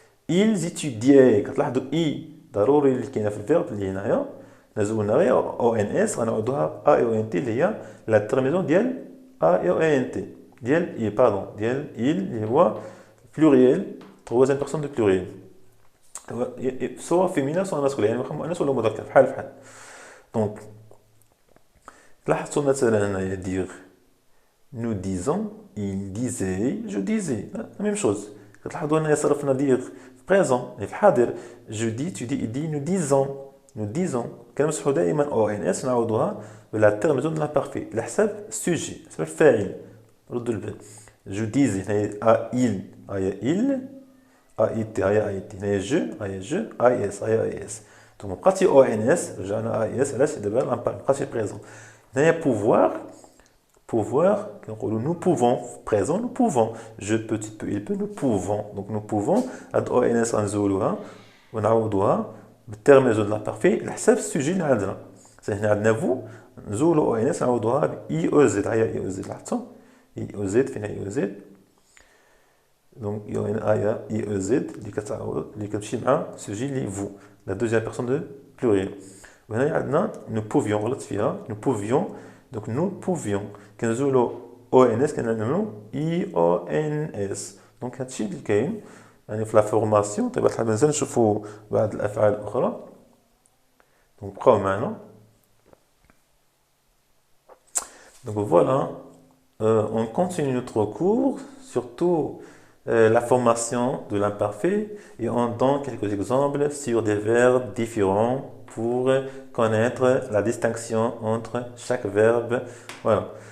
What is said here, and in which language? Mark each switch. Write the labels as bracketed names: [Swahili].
[French] ils étudiaient [Arabic] كتلاحظوا اي ضروري اللي كاينه في الفيرب اللي هنايا نزولنا غير او ان اس غنعوضوها ا او ان تي اللي هي لا تيرمينيزون ديال ا او ان تي ديال اي باردون ديال il اللي هو بلوريال تروازيام بيرسون دو بلوريال سواء فيمينا سواء ماسكولين يعني مؤنث ولا مذكر بحال. دونك لاحظتوا مثلا هنايا دير [French] nous disons il disait je disais la même chose. [Arabic] كتلاحظوا هنايا صرفنا دير في بريزون في الحاضر [French] je dis tu dis il dit nous disons [Arabic] كنمسحوا دائما او ان اس نعوضوها بلا تيرمينيزون دو لامبارفي على حساب السوجي حساب الفاعل. ردوا البال جو ديزي هنايا ا il هيا il ا اي تي هيا اي تي هنايا جو هيا جو اي اس هيا اي اس. دونك مبقاتش او ان اس رجعنا اي اس علاش دابا مبقاتش بريزون. هنايا pouvoir كنقولوا [French] nous pouvons présent nous pouvons je peux tu peux il peut nous pouvons. donc nous pouvons [Arabic] هاد او ان اس غنزولوها ونعوضوها بالتيرمينيزون دو لامبارفي على حساب السوجي اللي عندنا. هنا عندنا فو نزولو او ان اس نعوضوها ب اي او زد. هيا اي او زد لاحظتوا اي او زد فين اي او زد. دونك هيا اي او زد اللي كتعوض اللي كتمشي مع السوجي اللي فو لا دوزيام بيرسون دو بلوريال. وهنا عندنا [French] nous pouvions [Arabic] غلطت فيها nous pouvions. [French] donc nous pouvions [Arabic] كنزولو او ان اس كنعملو اي او ان اس. دونك هادشي اللي كاين يعني في لا فورماسيون. طيب الحال مازال نشوفوا بعض الافعال الاخرى. دونك بقاو معنا. [French] donc voilà on continue notre cours surtout la formation de l'imparfait et on donne quelques exemples sur des verbes différents pour connaître la distinction entre chaque verbe. Voilà.